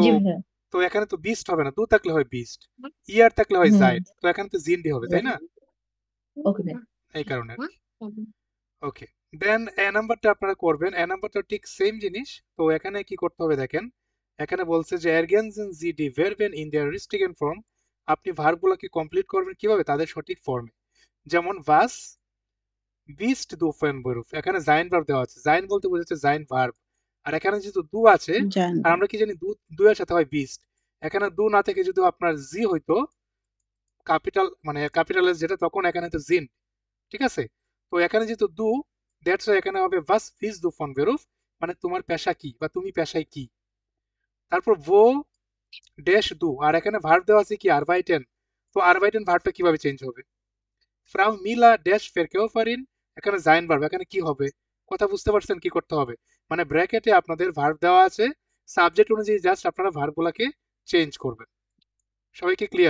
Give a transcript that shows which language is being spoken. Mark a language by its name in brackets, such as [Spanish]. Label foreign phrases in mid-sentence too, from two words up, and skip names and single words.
[Bangla] জি ভাইয়া তো এখানে তো বিস্ট হবে না, দু থাকলে হয় বিস্ট, ইয়ার থাকলে হয় হুম জাইড, তো এখানে তো জিন্ডি হবে তাই না, ওকে ভাইয়া এই কারণে আর কি। ওকে, দেন এ নাম্বারটা আপনারা করবেন, এ নাম্বারটা ঠিক সেম জিনিস, তো এখানে কি করতে হবে দেখেন, এখানে বলছে যে [German] ergänzen Sie die Verben in der richtigen Form, [Bangla] আপনি ভার্বগুলোকে কমপ্লিট করবেন কিভাবে, তাদের সঠিক ফর্মে। [German] যেমন was bist du für ein Beruf, [Bangla] এখানে জাইন ভার্ব দেওয়া আছে, জাইন বলতে বোঝাচ্ছে জাইন ভার্ব, আর এখানে যেহেতু দু আছে, জান। আর আমরা কি জানি দু, দু এর সাথে হয় বিস্ট, এখানে দু না থেকে যদি আপনার জি হইতো ক্যাপিটাল, মানে ক্যাপিটাল যেটা, তখন এখানে তো জিন, ঠিক আছে, তো এখানে যেহেতু দু, দ্যাটস এখানে হবে [German] was bist du von Beruf, [Bangla] মানে তোমার পেশা কি বা তুমি পেশায় কি। তারপর wo ড্যাশ দু, আর এখানে ভার্ব দেওয়া আছে কি আরবাইটেন, তো আরবাইটেন ভার্বটা কিভাবে চেঞ্জ হবে, ফ্রাউ মিলা ড্যাশ ফেরকেওফারিন, এখানে জাইন ভার্ব, এখানে কি হবে, কথা বুঝতে পারছেন কি করতে হবে, মানে ব্র্যাকেটে আপনাদের ভার্ব দেওয়া আছে, সাবজেক্ট অনুযায়ী জাস্ট আপনারা ভার্বগুলোকে চেঞ্জ করবেন, সবাইকে ক্লিয়ার?